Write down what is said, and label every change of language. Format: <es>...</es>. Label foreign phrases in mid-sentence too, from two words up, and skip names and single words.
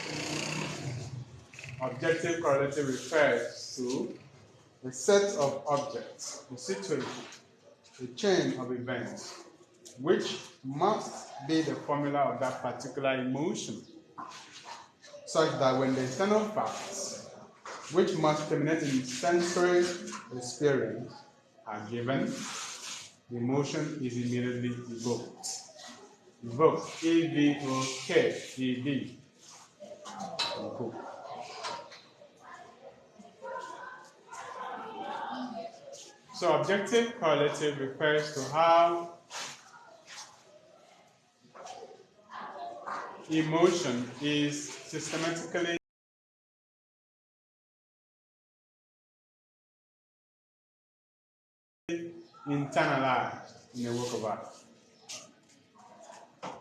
<en>Objective correlative refers to a set of objects, a situation, a chain of events, which must be the formula of that particular emotion, such that when the external facts, which must terminate in sensory experience, are given, the emotion is immediately evoked. E-V-O-K-E-D. So objective correlative refers to how emotion is systematically internalized in a work of art.</en>